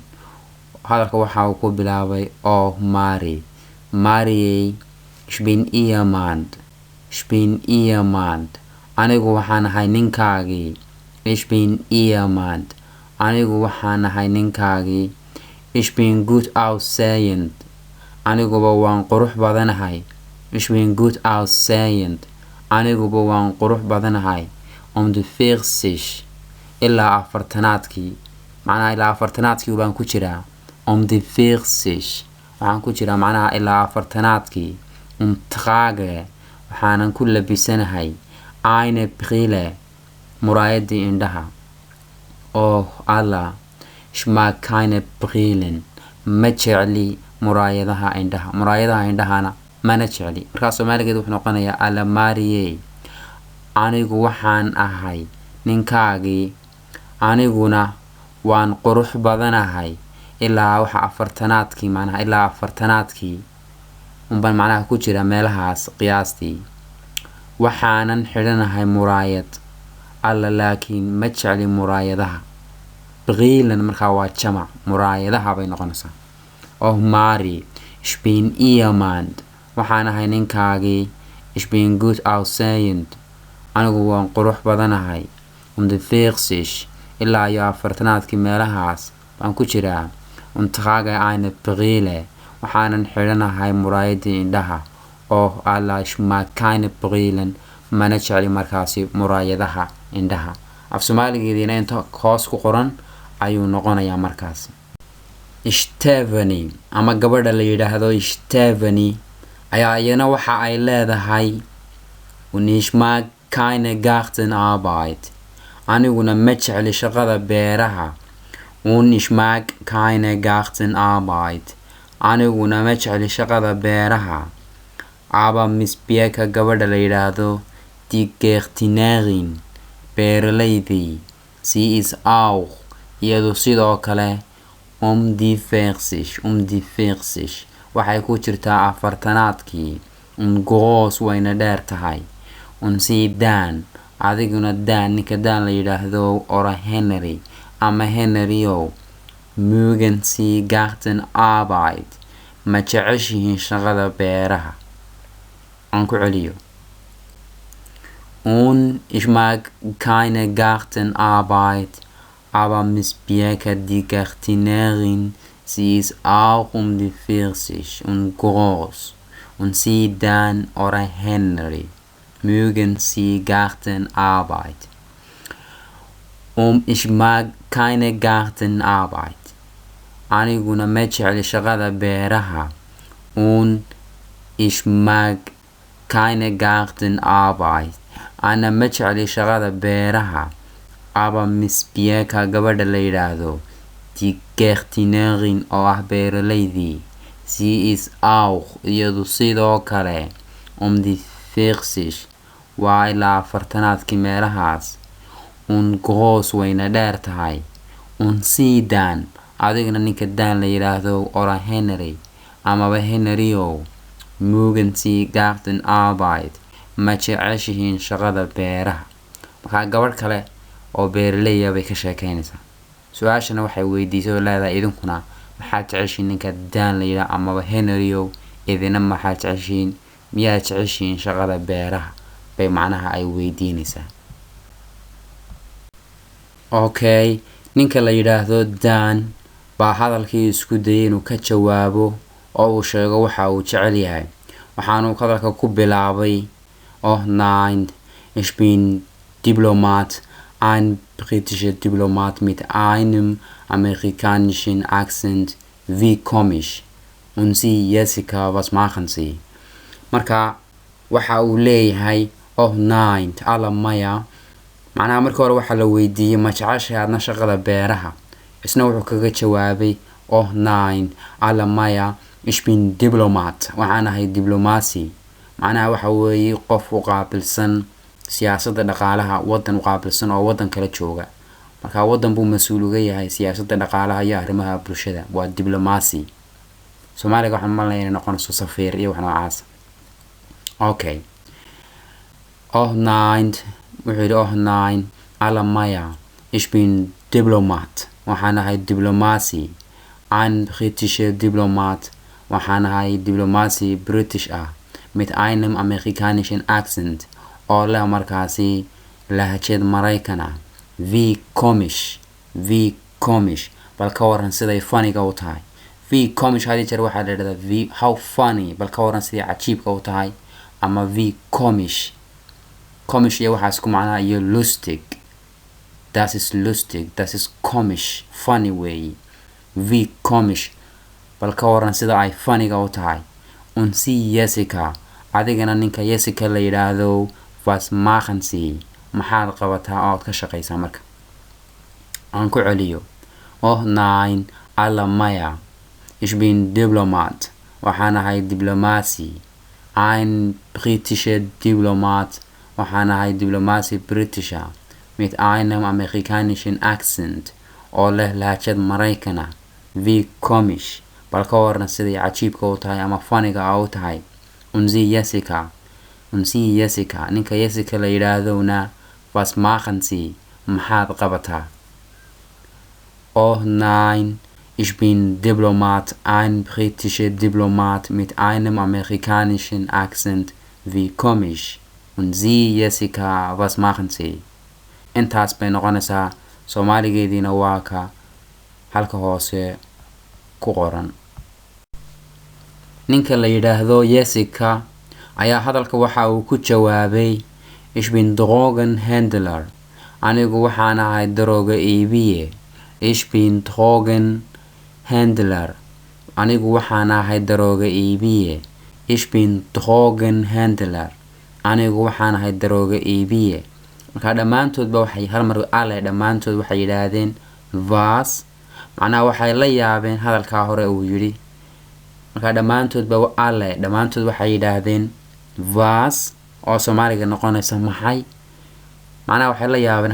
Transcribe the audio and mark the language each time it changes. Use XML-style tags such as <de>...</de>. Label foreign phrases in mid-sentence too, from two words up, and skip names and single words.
<so>hadalka waxa uu ku bilaabay oh Mary.</so> <de>Mary, ich bin ihr Mann. Ich bin ihr Mann.</de> <so>anigu waxaan ahay ninkaagii.</so> <de>Ich bin ihr Mann.</de> <so>anigu waxaan ahay ninkaagii.</so> <de>ich bin gut aussehend</de> <so>aniguba waan qurux badanahay</so> <de>ich bin gut aussehend</de> <so>aniguba waan qurux badanahay du 40 ilaa afartanaadkii macnaha ilaa afartanaadkii baan ku jiraa du 40 waxaan ku jiraa macnaha ilaa afartanaadkii trage waxaanan ku labisanahay</so> <de>eine Brille</de> <so>muraayadii indhaha Allah</so> <de>ich mag keine Brillen</de> <so>ma jecli muraayadaha indhahana mana jecli markaa Soomaaligeedu wuxuu noqonayaa alla Maariye anigu waxaan ahay ninkaagii aniguna waan qurux badanahay ilaa waxa afartanaadkii macnaha ilaa afartanaadkii unbaan macnaha ku jira meelahaas qiyaastii waxaanan xidhanahay muraayad alla laakiin ma jecli muraayadaha Brillen markaa waa jamac muraayadaha bay noqonaysaa Mari</so> <de>ich bin ihr Mann</de> <so>waxaan ahay ninkaagii</so> <de>ich bin gut aussehend</de> <so>anigu waan qurux badanahay du 40 ilaa iyo afartanaadkii meelahaas baan ku jiraa</so> <de>trage eine Brille</de> <so>waxaanan xidhanahay muraayadii indhaha Allah</so> <de>ich mag keine Brillen</de> <so>mana jecli markaasi muraayadaha indhaha af Soomaaligeedina inta hoos ku qoran ayuu noqonayaa markaasi Stephanie ama gabadha la yiraahdo Stephanie ayaa iyana waxa ay leedahay</so> <de>ich mag keine Gartenarbeit</de> <so>aniguna ma jecli shaqada beeraha</so> <de>ich mag keine Gartenarbeit</de> <so>aniguna ma jecli shaqada beeraha aber Miss Bieka gabadha la yiraahdo</so> <de>die Gärtnerin</de> <so>beeraleydii</so> <de>sie ist auch</de> <so>iyadu sidoo kale die 40 waxay ku jirtaa afartanaadkii groß wayna dheer tahay sie Dan adiguna Dan ninka Dan la yiraahdo ora Henry ama Henryo</so> <de>mögen sie Gartenarbeit</de> <so>ma jeceshihiin shaqada beeraha aan ku celiyo</so> <de>ich mag keine Gartenarbeit aber Miss Bieka die Gärtnerin sie ist auch die 40 groß sie Dan oder Henry mögen sie Gartenarbeit ich mag keine Gartenarbeit</de> <so>aniguna ma jecli shaqada beeraha</so> <de>ich mag keine Gartenarbeit</de> <so>ana ma jecli shaqada beeraha aber Miss Bieka gabadha la yiraahdo</so> <de>die Gärtnerin</de> <so>oo ah beeraleydii sie</so> <de>ist auch</de> <so>iyadu sidoo kale die 40 waa ilaa afartanaadkii meelahaas groß wayna dheer tahay sie Dan adiguna ninka Dan la yiraahdo ora Henry amaba Henryo</so> <de>mögen sie Gartenarbeit</de> <so>ma jeceshihiin shaqada beeraha markaa gabadh kale oo beeraley bay ka sheekeynaysaa su'aashana waxay weydiisay oo leedahay idinkuna maxaad jeceshiin ninka Dan la yiraahdo amaba Henryo idina maxaad jeceshiin miyaad jeceshiin shaqada beeraha bay macnaha ay weydiinaysaa ninka la yiraahdo Dan baa hadalkii isku dayay inuu ka jawaabo oo uu sheego waxa uu jecel yahay waxaanu hadalka ku bilaabay</so> <de>nein ich bin Diplomat ein britischer Diplomat mit einem amerikanischen Akzent wie komisch Sie Jessica was machen Sie</de> <so>marka waxa uu leeyahay</so> <de>nein</de> <so>alla maya macnaha markii hore waxa la weydiiyay ma jeceshahay aadna shaqada beeraha isna wuxuu kaga jawaabay nein alla maya</so> <de>ich bin Diplomat</de> <so>waxaan ahay diblomaasi macnaha waxa weeye qof u qaabilsan siyaasadda dhaqaalaha wadan u qaabilsan oo wadan kala jooga marka wadan buu mas'uul uga yahay siyaasadda dhaqaalaha iyo arrimaha bulshada waa diblomaasi Soomaaliga waxaan malay inay noqonayso safiir iyo wax noocaas nein wuxuu nein alla maya</so> <de>ich bin Diplomat</de> <so>waxaan ahay diblomaasi</so> <de>ein britischer Diplomat</de> <so>waxaan ahay diblomaasi British ah</so> <de>mit einem amerikanischen Akzent</de> <so>oo leh markaasi lahjad Mareykan</so> <de>wie komisch</de> <so>bal ka waran siday faniga u tahay</so> <de>V comish</de> <so>hadii jeer waxaa la yidhahdaa V</so> <en>how funny</en> <so>bal ka waran sidii cajiibka u tahay ama</so> <de>V comish</de> <so>iyo waxaa isku macnaa iyo</so> <de>lustig das ist lustig das ist comish</de> <so>funny way</so> <de>V comish</de> <so>bal ka waran sida ay funnyga u tahay</so> <de>und sie Jessica</de> <so>adigana ninka Jessica la yidhaahdo</so> <de>was machen sie</de> <so>maxaad qabataa ood ka shaqaysaa marka aan ku celiyo oh nein alla maya</so> <de>ich bin Diplomat</de> <so>waxaan ahay diblomaasi</so> <de>ein britischer Diplomat</de> <so>waxaan ahay diblomaasi Britisha</so> <de>mit einem amerikanischen Akzent</de> <so>oo leh lahjad Maraykana</so> <de>wie komisch</de> <so>bal ka waran sidii cajiibka u tahay ama funnyga u tahay</so> <de>und sie Jessica</de> <so>ninka Jessica la yidhaahdona</so> <de>was machen sie</de> <so>maxaad qabataa</so> <de>oh nein ich bin Diplomat ein britischer Diplomat mit einem amerikanischen Akzent wie komisch und sie Jessica was machen sie</de> <so>intaas bay noqonaysaa Soomaaligeediina waa ka halka hoose ku qoran ninka la yidhaahdo Jessica ayaa hadalka waxa uu ku jawaabay</so> <de>ich bin Drogenhändler</de> <so>anigu waxaan ahay darooga iibiye</so> <de>ich bin Drogenhändler</de> <so>anigu waxaan ahay darooga iibiye</so> <de>ich bin Drogenhändler</de> <so>anigu waxaan ahay darooga iibiye marka dhamaantoodba waxay hal mar alle dhamaantood waxay yiraahdeen was macnaha waxay la yaabeen hadalka hore uu yiri marka dhamaantoodba alle dhamaantood waxay yiraahdeen was oo Soomaaliga noqonaysa maxay macnaha waxay la yaabeen</so>